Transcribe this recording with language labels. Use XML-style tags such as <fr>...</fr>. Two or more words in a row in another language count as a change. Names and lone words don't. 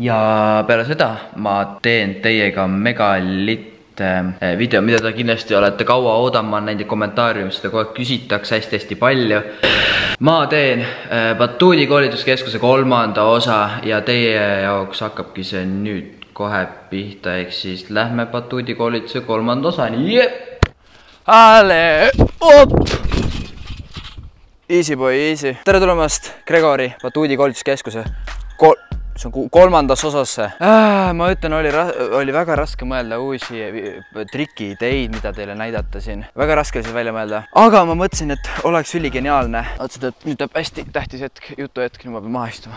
<et>Ja peale seda ma teen teiega megalitt video, mida te kindlasti olete kaua oodama näinud kommentaariumis, seda kogu aeg küsitakse hästi palju. Ma teen Batuudi koolituskeskuse 3. osa ja teie jaoks hakkabki see nüüd kohe pihta, ehk siis lähme Batuudi koolituse 3. osani.</et> <en>Easy boy, easy.</en> <et>Tere tulemast Gregori Batuudi koolituskeskuse see on kolmandas osasse. Ma ütlen, oli väga raske mõelda uusi trikiideid, mida teile näidata siin. Väga raske siis välja mõelda. Aga ma mõtlesin, et oleks üligeniaalne. Otsusid, et nüüd tuleb hästi tähtis hetk, jutuhetk, nüüd ma pean maha istuma.</et>